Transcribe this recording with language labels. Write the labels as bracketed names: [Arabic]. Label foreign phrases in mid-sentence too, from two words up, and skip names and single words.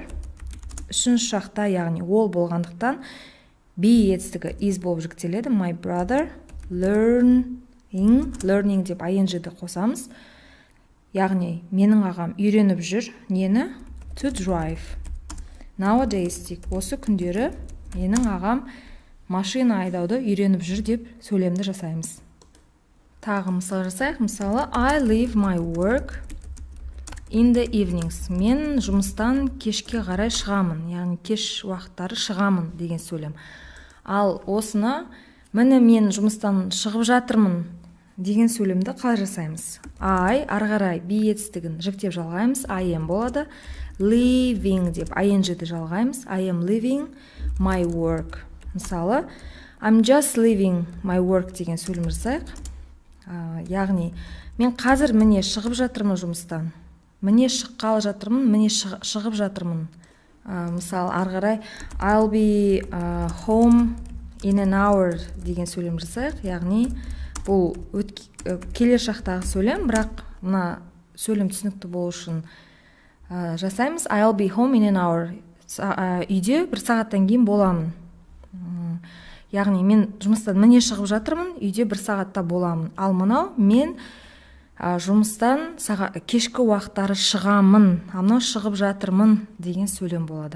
[English] My brother, [Kazakh] үшінші шақта, яғни ол болғандықтан be етістігі is болып жүктеледі. [English] My brother learning [Kazakh] деп ing-ді қосамыз. Яғни менің ағам үйреніп жүр нені? [English] To drive. Nowadays дейік. [Kazakh] Осы күндері менің ағам машина айдауды үйреніп жүр деп сөйлемді жасаймыз. Тағы мысал жасайық. Мысалы, [English] I leave my work in the evenings. [Kazakh] Мен жұмыстан кешке қарай шығамын, яғни кеш уақыттары шығамын деген сөйлем. Ал осыны міне мен жұмыстан шығып жатырмын деген сөйлемді қалай жасаймыз? I ары қарай be етістігін жіктеп жалғаймыз, [English] I am болады. [Kazakh] Leaving деп ing-ді жалғаймыз, [English] I am leaving my work. [Kazakh] Мысалы, [English] I'm just leaving my work [Kazakh] деген сөйлем жасайық. Яғни мен қазір міне шығып жатырмын жұмыстан. Міне шыққалы жатырмын, міне шығып жатырмын. Мысалы, ары қарай [English] I'll be home in an hour [Kazakh] деген сөйлем жасайық. Яғни бұл келер шақтағы сөйлем, бірақ мына сөйлем түсінікті болу үшін жасаймыз. [English] I'll be home in an hour. [Kazakh] Үйде бір сағаттан кейін боламын. Яғни мен жұмыстан міне шығып жатырмын, үйде бір сағатта боламын. Ал мынау мен жұмыстан кешкі уақыттары шығамын, мынау шығып жатырмын деген сөйлем болады.